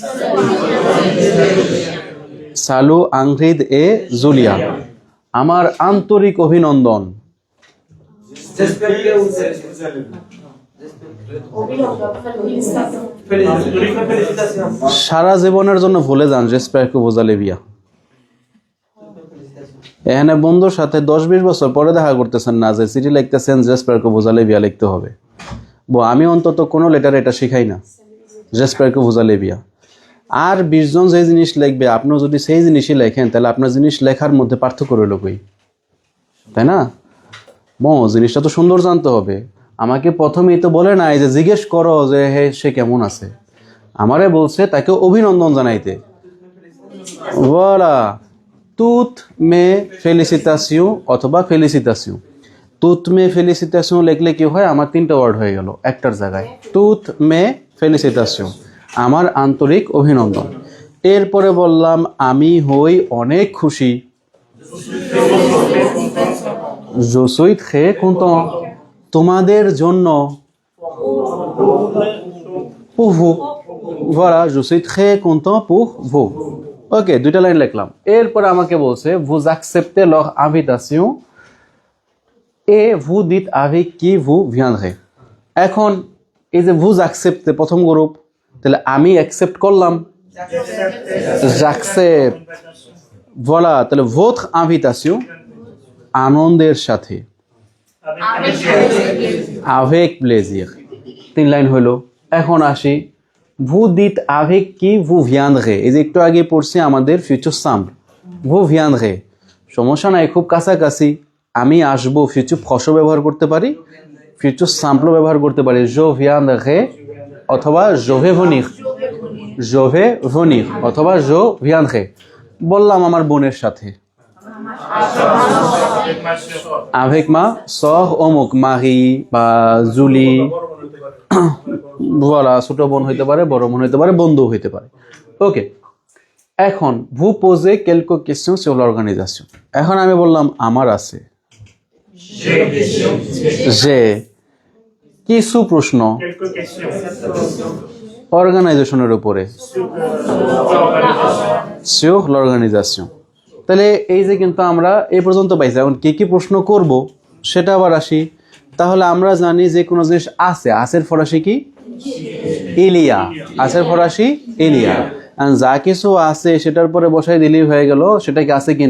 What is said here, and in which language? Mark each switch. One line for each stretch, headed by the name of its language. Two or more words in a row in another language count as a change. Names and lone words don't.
French: Salut Ingrid et Julia,
Bangla: আমার আন্তরিক অভিনন্দন। সারা জীবনের জন্য ভুলে যান
French: j'espère que vous allez bien।
Bangla: এখানে বন্ধুর সাথে 10-20 বছর পরে দেখা করতেছেন না যে চিঠি লিখতেছেন
French: j'espère que vous allez bien
Bangla: লিখতে হবে। আমি অন্তত কোনো লেটার এটা শিখাই না
French: j'espère que vous allez bien।
Bangla: আর 20 জন যে জিনিস লিখবে আপনিও যদি সেই জিনিসই লেখেন তাহলে আপনার জিনিস লেখার মধ্যে পার্থক্য রইল কই, তাই না? জিনিসটা তো সুন্দর জানতে হবে। আমাকে প্রথমেই তো বলে নাই যে জিজ্ঞেস করো যে হে সে কেমন আছে, আমারে বলছে তাকে অভিনন্দন জানাইতে।
French: voilà toutes mes félicitations অথবা félicitations। toutes mes félicitations
Bangla: লিখলে কি হয়, আমার 3টা ওয়ার্ড হয়ে গেল একটার জায়গায়।
French: toutes mes félicitations,
Bangla: আমার আন্তরিক অভিনন্দন। এরপরে বললাম আমি হই অনেক খুশি,
French: je suis très content,
Bangla: তোমাদের জন্য,
French: pour vous। voilà je suis très content pour vous।
Bangla: ওকে, 2টা লাইন লিখলাম। এরপর আমাকে বলছে
French: vous acceptez leur invitation et vous dites avec qui vous viendrez।
Bangla: এখন এই যে
French: vous acceptez
Bangla: প্রথম গ্রুপ, তাহলে আমি অ্যাকসেপ্ট করলাম,
French: j'accepte।
Bangla: voilà তাহলে
French: votre invitation
Bangla: আনন্দের সাথে,
French: avec plaisir।
Bangla: 3 লাইন হলো। এখন আসি
French: vous dites avec qui vous viendrez,
Bangla: এই যে একটু আগে পড়ছি আমাদের
English: future simple
French: vous viendrez,
Bangla: সমস্যা নাই, খুব কাছাকাছি। আমি আসবো ফিউচার ফসল ব্যবহার করতে পারি,
English: future simple
Bangla: ব্যবহার করতে পারি
French: je viendrai
Bangla: অথবা
French: je vais venir, je vais venir
Bangla: অথবা
French: je viendrai।
Bangla: বললাম আমার বোনের সাথে,
French: avec ma sœur অমুক, মাহি বা জুলি।
Bangla: voilà ছোট বোন হইতে পারে, বড় বোন হইতে পারে, বন্ধু হইতে পারে। ওকে, এখন
French: vous posez quelques questions sur l'organisation।
Bangla: এখন আমি বললাম আমার আছে, যে কিছু প্রশ্ন অর্গানাইজেশনের উপরে,
French: sur l'organisation।
Bangla: তাহলে এই যে কিন্তু আমরা এই পর্যন্ত পাইছি, এখন কি কি প্রশ্ন করব সেটা আবার আসি। তাহলে আমরা জানি যে কোনো জিনিস আছে, আছের ফরাসি কি? ইলিয়া। আছের ফরাসি ইলিয়া। যা কিছু আছে সেটার পরে বসাই দিলেই হয়ে গেল সেটা কি আছে কিনা।